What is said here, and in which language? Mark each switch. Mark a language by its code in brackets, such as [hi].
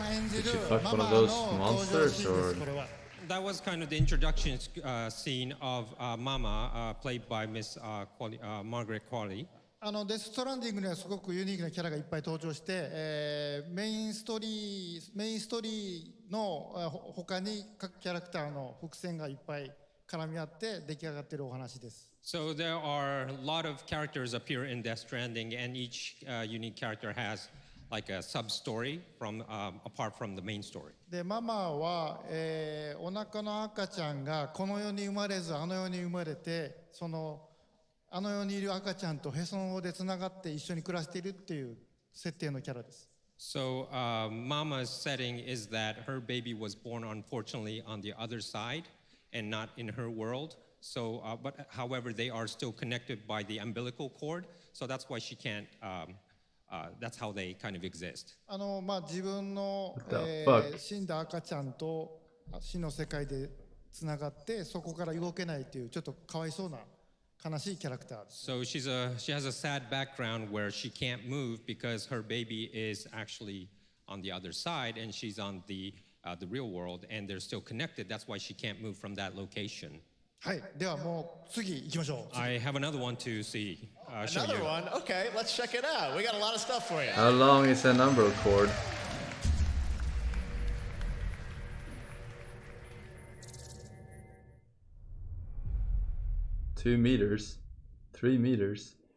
[en] Did she fuck one of those monsters or? That was kind of the introduction scene of Mama, played by Miss Margaret Qualley. [ja] デス・ストランディングにはすごくユニークなキャラがいっぱい登場して、メインストーリーの他に各キャラクターの伏線がいっぱい絡み合って出来上がっているお話です。 [en] So there are a lot of characters appear in Death Stranding, and each unique character has like a sub-story from apart from the main story. [ja] で、ママは、お腹の赤ちゃんがこの世に生まれずあの世に生まれて、あの世にいる赤ちゃんとへその緒でつながって一緒に暮らしているっていう設定のキャラです。 [en] So Mama's setting is that her baby was born unfortunately on the other side and not in her world. So, but however, they are still connected by the umbilical cord. So that's why she can't. That's how they kind of exist. [ja] 自分の、死んだ赤ちゃんと死の世界でつながってそこから動けないというちょっとかわいそうな悲しいキャラクターです。 [en] So she has a sad background where she can't move because her baby is actually on the other side and she's on the real world and they're still connected. That's why she can't move from that location. [ja] はい、ではもう次行きましょう。 [en] I have another one to see. Show Another you. one? Okay, let's check it out. We got a lot of stuff for you. How long is an umbilical cord? Two meters, 3 meters.